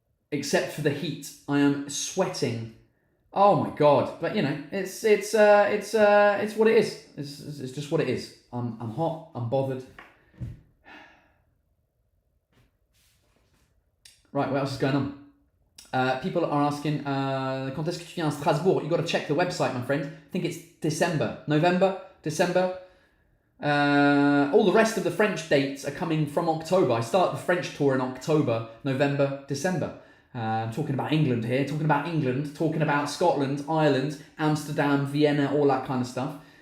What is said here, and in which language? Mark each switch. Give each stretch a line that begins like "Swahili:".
English: Except for the heat. I am sweating. Oh, my God. But, you know, it's what it is. It's just what it is. I'm hot, I'm bothered. Right, what else is going on? People are asking,
French: quand est-ce que tu viens à Strasbourg?
English: You got to check the website, my friend. I think it's November, December. All the rest of the French dates are coming from October. I start the French tour in October, November, December. I'm talking about England here, talking about Scotland, Ireland, Amsterdam, Vienna, all that kind of stuff.